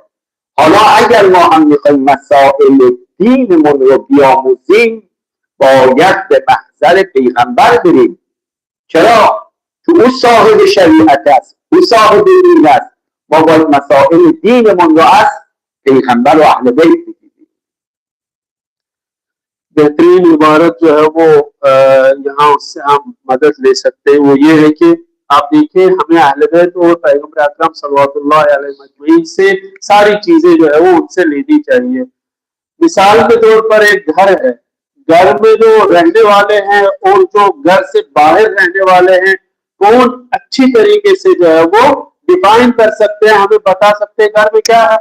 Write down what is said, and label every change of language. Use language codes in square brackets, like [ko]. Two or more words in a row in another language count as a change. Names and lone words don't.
[fa] حالا اگر ما هم میخوایم مسائل دینمون رو بیاموزیم باید به محضر پیغمبر بریم. چرا؟ چون او صاحب شریعت است، او صاحب دین است. ما باید مسائل دینمون رو از پیغمبر و اهل بیت بگیریم. [hi] बेहतरीन इबारत जो है वो यहाँ से हम मदद ले सकते हैं, वो ये है कि आप देखिए हमें अहले बैत और पैगंबर अकरम [ar] صلى الله عليه وسلم [hi] से सारी चीजें जो है वो उनसे लेनी चाहिए। मिसाल के तौर पर एक घर है, घर में जो रहने वाले हैं और जो घर से बाहर रहने वाले हैं, कौन अच्छी तरीके से जो है वो डिफाइन कर सकते हैं, हमें बता सकते हैं घर में क्या है।